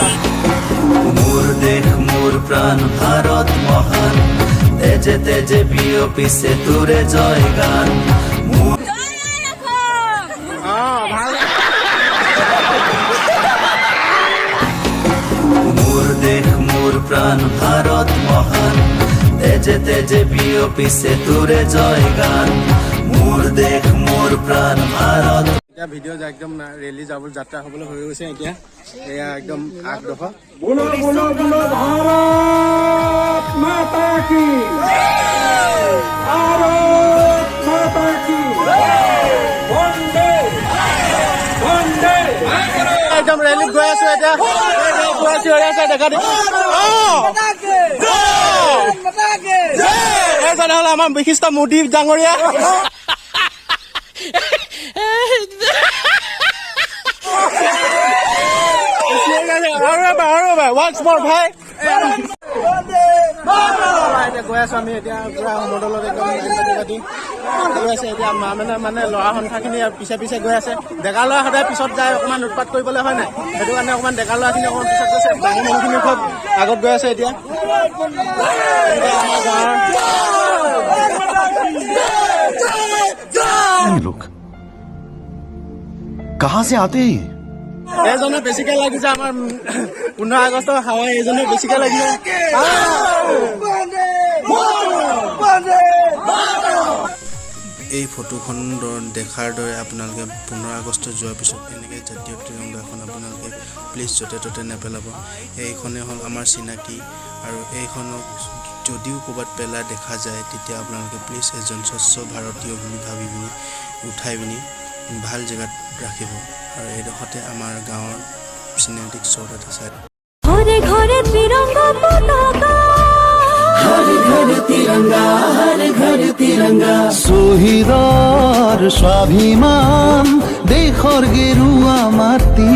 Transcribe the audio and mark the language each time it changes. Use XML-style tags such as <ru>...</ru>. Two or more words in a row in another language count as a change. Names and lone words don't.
<as>মোৰ দেশ মোৰ প্ৰাণ ভাৰত মহান তেজে তেজে বিয়পিছে তোৰে জয় গান মোৰ দেশ মোৰ প্ৰাণ ভাৰত মহান তেজে তেজে বিয়পিছে তোৰে জয় গান মোৰ দেশ মোৰ প্ৰাণ ভাৰত এতিয়া ভিডিঅ' একদম ৰেলী যাত্ৰা হ'বলৈ হৈ গৈছে এতিয়া এয়া একদম আগডোখৰ</as> <hi>बोलो भारत माता की</hi> <as>একদম ৰেলীত গৈ আছো এতিয়া দেখা দিম হ'ল আমাৰ বিশিষ্ট মোদী ডাঙৰীয়া</as> <en>once more</en> <as>ভাই এতিয়া গৈ আছো আমি এতিয়া পুৰা সমদলত একদম পাতি গৈ আছে এতিয়া মানে ল'ৰা সংখ্যাখিনি পিছে গৈ আছে ডেকা ল'ৰা সদায় পিছত যায় অকণমান উৎপাত কৰিবলৈ হয় নাই সেইটো কাৰণে অকণমান ডেকা ল'ৰাখিনি অকণমান পিছত গৈছে ডাঙৰ মানুহখিনি খুব আগত গৈ আছে এতিয়া</as> <hi>लोग कहाँ से आते हैं</hi> <as>এইজনে বেছিকে লাগিছে আমাৰ 15 আগষ্টৰ হাৱাই এইজনে বেছিকে লাগিছে এই ফটোখন দেখাৰ দৰে আপোনালোকে 15 আগষ্ট যোৱাৰ পিছত এনেকৈ জাতীয় তিৰংগাখন আপোনালোকে প্লিজ য'তে ত'তে নেপেলাব এইখনে হ'ল আমাৰ চিনাকি আৰু এইখনক যদিও ক'ৰবাত পেলাই দেখা যায় তেতিয়া আপোনালোকে প্লিজ এজন স্বচ্ছ ভাৰতীয় বুলি ভাবি পিনি উঠাই পিনি ভাল জেগাত ৰাখিব আৰু এইডোখৰতে আমাৰ গাঁৱৰ</as> <en>cinematic shot</en> <as>এটা চাই ঘৰে ঘৰে তিৰংগা পতাকা</as> <hi>हर घर तिरंगा</hi> <as>শহীদৰ স্বাভিমান দেশৰ গেৰুৱা মাত</as>